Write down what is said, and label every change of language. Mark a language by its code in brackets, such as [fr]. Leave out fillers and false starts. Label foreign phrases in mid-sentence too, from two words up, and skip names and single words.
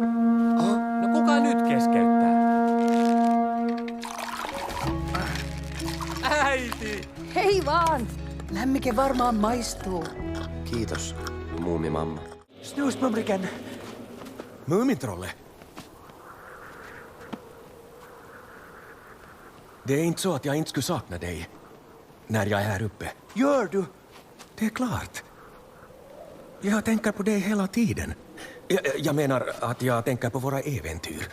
[fi] No kuka nyt keskeyttää? Äiti! Hei vaan! Lämmike varmaan maistuu. Kiitos, muumimamma. [sv] Snoesmumriken. Mumintrolle. Det är inte så att jag inte skulle sakna dig när jag är här uppe. Gör du? Det är klart. Jag tänker på dig hela tiden. Jag menar att jag tänker på våra äventyr.